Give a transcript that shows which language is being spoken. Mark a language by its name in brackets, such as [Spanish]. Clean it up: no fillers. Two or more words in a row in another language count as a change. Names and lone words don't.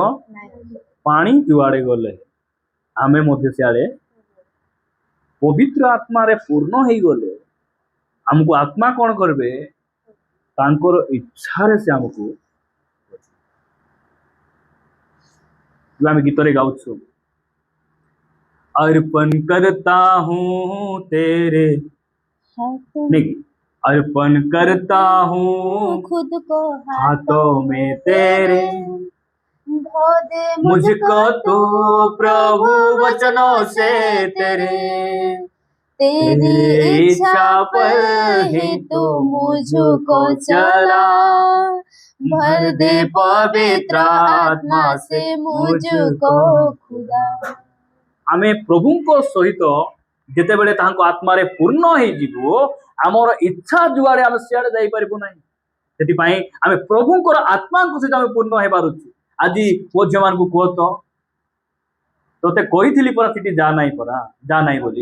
[Odia] ପାଣି ଯୁଆଡେ ଗଲେ ଆମେ ମଧ୍ୟ ସିଆଡେ। ପବିତ୍ର ଆତ୍ମାରେ ପୂର୍ଣ୍ଣ ହେଇଗଲେ ଆମକୁ ଆତ୍ମା କ'ଣ କରିବେ, ତାଙ୍କର ଇଚ୍ଛାରେ ସେ ଆମକୁ। ଆମେ ଗୀତରେ ଗାଉଛୁ, [Hindi] अर्पण करता हूँ तेरे, नहीं, अर्पण करता हूँ खुद को हाथों में तेरे, धो दे मुझको तो प्रभु वचनों से तेरे, तेरी इच्छा पर ही तू मुझको चला, भर दे पवित्र आत्मा से मुझको खुदा। आमे प्रभुଙ୍କ [Odia] ସହିତ ଯେତେବେଳେ ତାଙ୍କ ଆତ୍ମାରେ ପୂର୍ଣ୍ଣ ହେଇଯିବୁ, ଆମର ଇଚ୍ଛା ଯୁଆଡେ ଆମେ ସିଆଡେ ଯାଇପାରିବୁ ନାହିଁ। ସେଥିପାଇଁ ଆମେ ପ୍ରଭୁଙ୍କର ଆତ୍ମାଙ୍କ ସହିତ ଆମେ ପୂର୍ଣ୍ଣ ହେବାର ଅଛି। ଆଜି ପୁଅ ଝିଅମାନଙ୍କୁ କୁହ ତ, ତୋତେ କହିଥିଲି ପରା ସେଠି ଯା ନାହିଁ ବୋଲି।